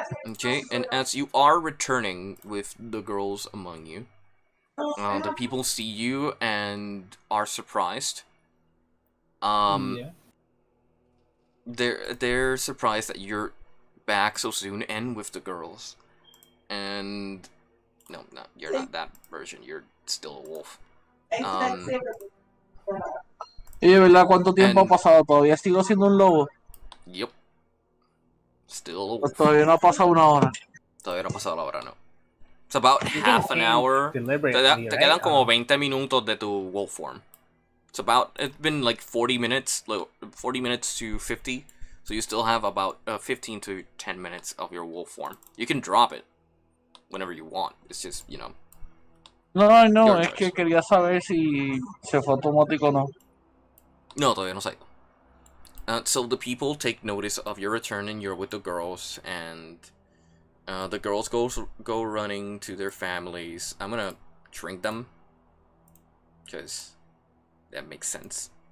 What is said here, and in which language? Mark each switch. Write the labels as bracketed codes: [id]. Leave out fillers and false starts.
[en] Okay, and as you are returning with the girls among you, the people see you and are surprised. They're surprised that you're back so soon and with the girls. And no, you're not that version. You're still a wolf. [es] Y de verdad, ¿cuánto tiempo ha pasado? ¿Todavía sigo siendo un lobo? [en] Yep. Still a wolf. [es] Pues todavía no ha pasado una hora. Todavía no ha pasado la hora, no. [en] It's about half an hour. [es] Te quedan como 20 minutos de tu wolf form. [en] It's been like 40 minutes to 50. So you still have about 15 to 10 minutes of your wolf form. You can drop it whenever you want. It's just, you know. [es] No, es que quería saber si se fue automático o no. No, todavía no sé. [en] So the people take notice of your return and you're with the girls, and the girls go running to their families. I'm gonna shrink them, because that makes sense.